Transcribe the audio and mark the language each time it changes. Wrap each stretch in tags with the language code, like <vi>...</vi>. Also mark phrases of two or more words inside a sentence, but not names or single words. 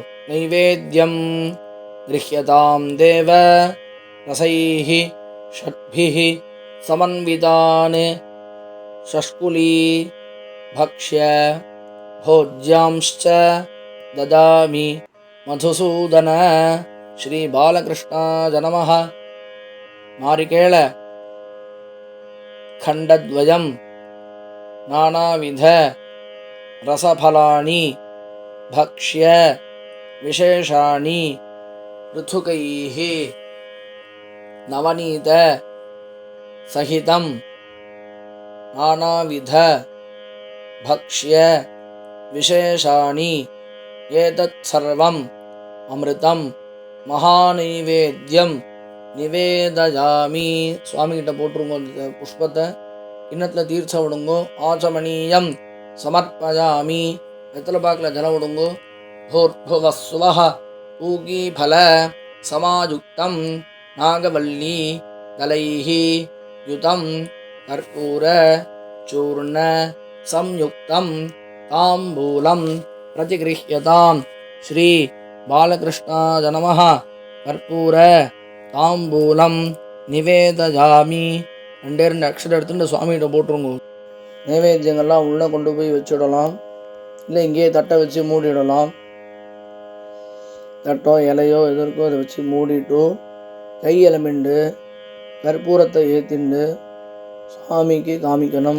<sa>नैवेद्यं गृह्यतां देव रसैः षड्भिः समन्वितान् शष्कुली भक्ष्य भोज्यांश्च ददामि मधुसूदन. श्री बालकृष्णाय नमः. நாரிகேள खण्डद्वयं नानाविध रसफलानि भक्ष्य विशेषाणि पृथुकैः नवनीत सहितं नानाविध भक्ष्य विशेषाणि एतत् सर्वम् अमृतं महानैवेद्यं நிவேதயாமி.</sa> <ta>சுவாமிகிட்ட போட்டுருங்க அந்த புஷ்பத்தை. கிண்ணத்தில் தீர்ச்ச விடுங்கோ.</ta> <sa>आचमनीयं समर्पयामि.</sa> <ta>வெத்தலை பாக்கில் ஜலம் விடுங்கோ.</ta> <sa>भूर्भुवस्सुवः पूगीफल समायुक्तं नागवल्ली दलैः युतं कर्पूर चूर्ण संयुक्तं ताम्बूलं प्रतिगृह्यताम्. श्री बालकृष्णाय नमः. कर्पूर ताम्बूलं निवेदयामि.</sa> <ta>ரெண்டே அக்ஷரம் எடுத்துட்டு சுவாமிகிட்ட போட்டுருங்க. நைவேத்தியங்கள்லாம் உள்ளே கொண்டு போய் வச்சுடலாம், இல்லை இங்கேயே தட்டை வச்சு மூடிடலாம். தட்டோ இலையோ எதற்கோ அதை வச்சு மூடிட்டு கை இலமிண்டு கற்பூரத்தை ஏற்றிண்டு சுவாமிக்கு காமிக்கணும்.</ta>